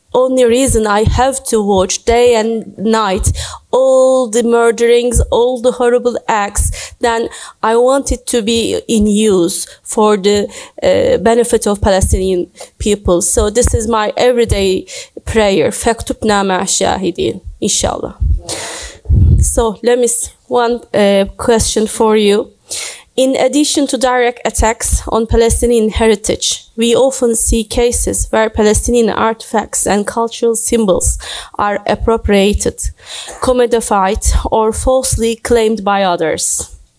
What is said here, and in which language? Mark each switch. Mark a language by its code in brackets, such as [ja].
[en] only reason I have to watch day and night all the murderings, all the horrible acts, then I want it to be in use for the benefit of Palestinian people. So this is my everyday prayer. [ar] فَاكْتُبْنَا مَعَ الشَّاهِدِينَ Inshallah. [en] So let me one question for you. In addition to direct attacks on Palestinian heritage, we often see cases where Palestinian artifacts and cultural symbols are appropriated, commodified, or falsely claimed by others.